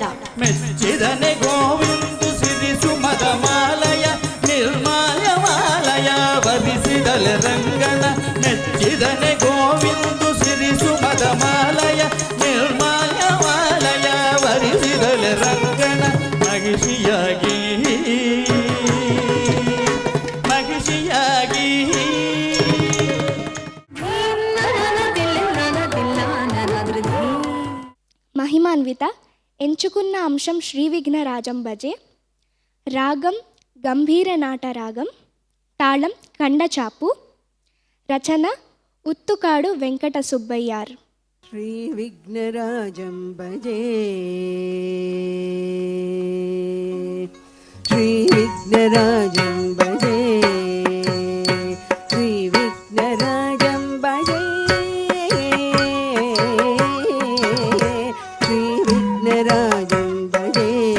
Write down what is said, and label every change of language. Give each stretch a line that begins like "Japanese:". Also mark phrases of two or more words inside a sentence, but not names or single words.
Kannada: ಮೆಚ್ಚಿದನೆ ಗೋವಿಂದು ಸಿರಿ ಸುಮದ ಮಾಲಯ ನಿರ್ಮಾಲ್ಯ ಮಾಲಯ ವರಿಸಿದಲೆ ರಂಗಣ. ಮೆಚ್ಚಿದನೆ ಗೋವಿಂದು ಸಿರಿ ಸುಮದ ಮಾಲಯ ನಿರ್ಮಾಲ್ಯ ಮಾಲಯ ವರಿಸಿದಲೆ ರಂಗಣ. ಮಹಿಷಿಯಾಗಿ ಮಹಿಷಿಯಾಗಿ
Telugu: మహిమాన్విత ఎంచుకున్న అంశం శ్రీ విఘ్నరాజం భజే. రాగం గంభీర నాట రాగం, తాళం కండచాపు, రచన ఉత్తుకాడు వెంకట సుబ్బయ్యార్.
Sanskrit: श्रीविघ्नराजं भजे श्रीविघ्नराजं भजे श्रीविघ्नराजं भजे श्रीविघ्नराजं भजे